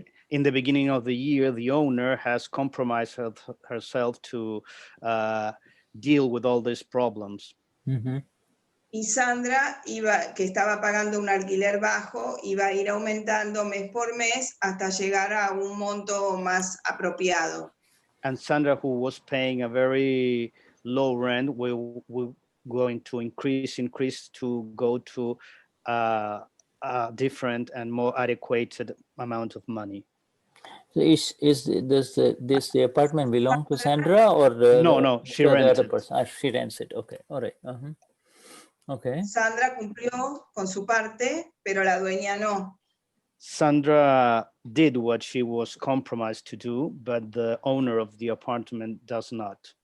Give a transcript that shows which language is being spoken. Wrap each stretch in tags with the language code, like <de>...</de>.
<en>In the beginning of the year, the owner has compromised herself to deal with all these problems.</en> <es>Y Sandra, que estaba pagando un alquiler bajo, iba a ir aumentando mes por mes hasta llegar a un monto más apropiado.</es> <en>And Sandra, who was paying a very low rent, will going to increase to go to a different and more adequate amount of money. So does the apartment belong to Sandra or no, she rents it. Person? She rents it. Okay, all right. Okay.</en> <es>Sandra cumplió con su parte, pero la dueña no.</es> <en>Sandra did what she was compromised to do, but the owner of the apartment does not.</en>